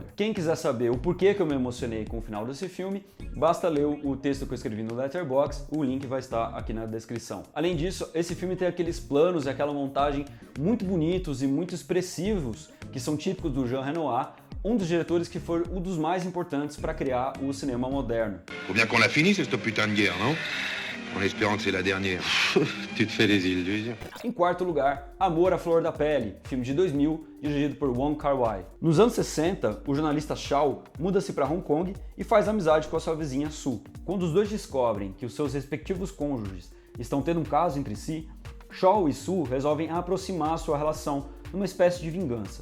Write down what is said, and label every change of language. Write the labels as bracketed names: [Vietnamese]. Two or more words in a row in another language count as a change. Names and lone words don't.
[Portuguese] Quem quiser saber o porquê que eu me emocionei com o final desse filme, basta ler o texto que eu escrevi no Letterboxd, o link vai estar aqui na descrição. Além disso, esse filme tem aqueles planos e aquela montagem muito bonitos e muito expressivos que são típicos do Jean Renoir, um dos diretores que foi um dos mais importantes para criar o cinema moderno. [French] Faut bien qu'on la finisse cette putain de guerre, non? En espérant que c'est la dernière. Tu te fais des illusions. [Portuguese] Em quarto lugar, Amor à Flor da Pele, filme de 2000, dirigido por Wong Kar-wai. Nos anos 60, o jornalista Shaw muda-se para Hong Kong e faz amizade com a sua vizinha Sue. Quando os dois descobrem que os seus respectivos cônjuges estão tendo um caso entre si, Shaw e Sue resolvem aproximar sua relação numa espécie de vingança.